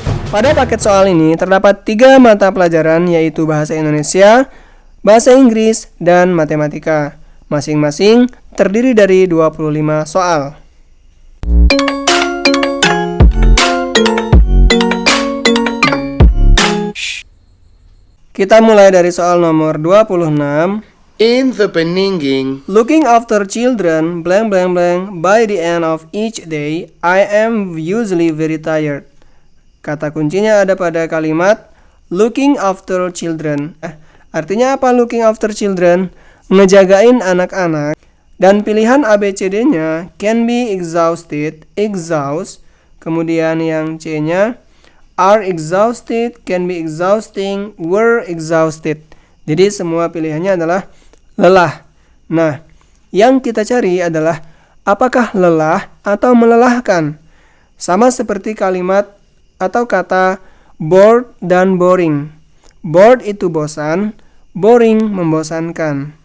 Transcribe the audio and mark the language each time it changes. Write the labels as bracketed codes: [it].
[id] Pada paket soal ini terdapat 3 mata pelajaran, yaitu Bahasa Indonesia, Bahasa Inggris, dan Matematika. Masing-masing terdiri dari 25 soal. Kita mulai dari soal nomor 26. In the Peninging, [en] Looking after children, blank blank blank, by the end of each day, I am usually very tired. [id] Kata kuncinya ada pada kalimat [en] looking after children. [id] Artinya apa [en] looking after children? [id] Ngejagain anak-anak. Dan pilihan ABCD-nya [en] can be exhausted, exhaust. [id] Kemudian yang C-nya [en] are exhausted, can be exhausting, were exhausted. [id] Jadi semua pilihannya adalah lelah. Nah, yang kita cari adalah apakah lelah atau melelahkan. Sama seperti kalimat atau kata bored dan boring. Bored itu bosan, boring membosankan.